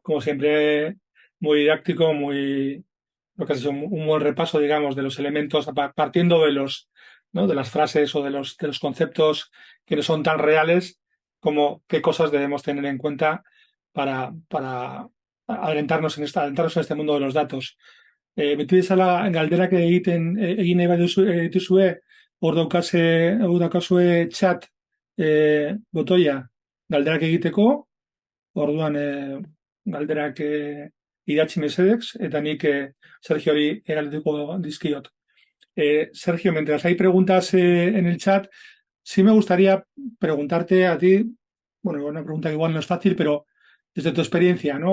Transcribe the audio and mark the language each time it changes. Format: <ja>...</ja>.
<es>Como siempre, muy didáctico, lo que ha sido un buen repaso, digamos, de los elementos, partiendo de ¿no? de las frases o de los conceptos que no son tan reales como qué cosas debemos tener en cuenta para adentrarnos en este mundo de los datos.</es> <eu>Beti bezala galderak egin nahi dituzue, hor daukazue chat botoia galderak egiteko. Orduan, galderak idatzi mesedez, eta nik Sergiori galdetuko dizkiot.</eu> <es>Sergio, mientras hay preguntas en el chat, sí me gustaría preguntarte a ti, bueno, una pregunta que igual no es fácil, pero desde tu experiencia, ¿no?</es>